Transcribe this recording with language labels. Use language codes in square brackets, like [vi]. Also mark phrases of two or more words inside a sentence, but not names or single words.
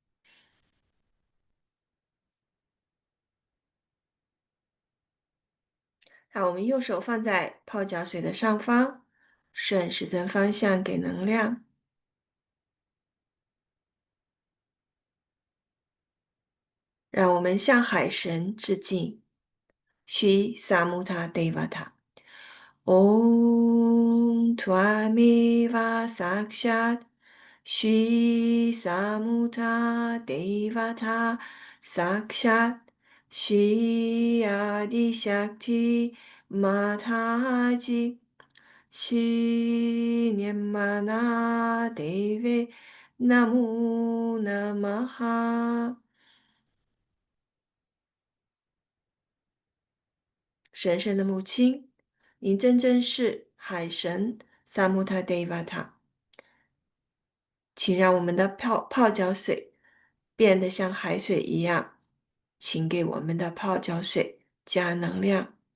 [zh] 好，我们右手放在泡脚水的上方，顺时针方向给能量。让我们向海神致敬， [sa] 须萨穆塔德瓦塔。 ॐ त्वमेव साक्षात् श्री समुत देवता साक्षात् श्री आदि शक्ति माताजी श्री निर्मन देवे नमो नमः. [zh] 神圣的母亲，您真正是海神萨穆塔德瓦塔，请让我们的泡脚水变得像海水一样，请给我们的泡脚水加能量。